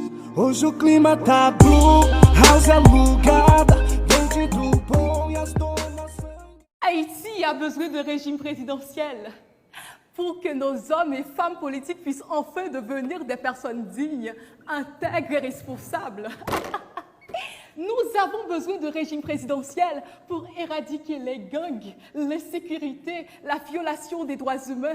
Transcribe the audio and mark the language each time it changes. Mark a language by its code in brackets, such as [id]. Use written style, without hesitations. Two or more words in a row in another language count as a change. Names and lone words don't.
[pt] Hoje o clima tá blue, house alugada, vende do bom e as donas. [fr] Haïti a besoin de régime présidentiel pour que nos hommes et femmes politiques puissent enfin devenir des personnes dignes, intègres et responsables. Nous avons besoin de régime présidentiel pour éradiquer les gangs, l'insécurité, la violation des droits humains.